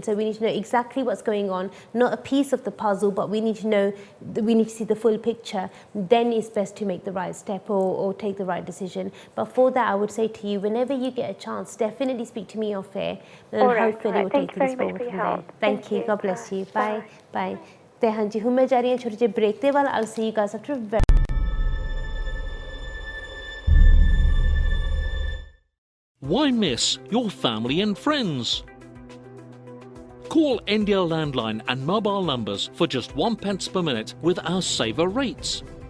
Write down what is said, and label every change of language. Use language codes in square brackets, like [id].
[en] So we need to know exactly what's going on, not a piece of the puzzle, but we need to see the full picture. Then it's best to make the right step or take the right decision. But for that, I would say to you, whenever you get a chance, definitely speak to me off air, and hopefully we'll take things forward from there. Thank you. God bless you. Bye. Bye. [pa] ਤੇ ਹਾਂਜੀ ਹੁਣ ਮੈਂ ਜਾ ਰਹੀ ਹਾਂ ਛੋਟੇ ਜਿਹੇ break ਦੇ ਵੱਲ. [en] I'll see you guys after a very... Why miss your family and friends? Call India landline and mobile numbers for just £1 per minute with our saver rates.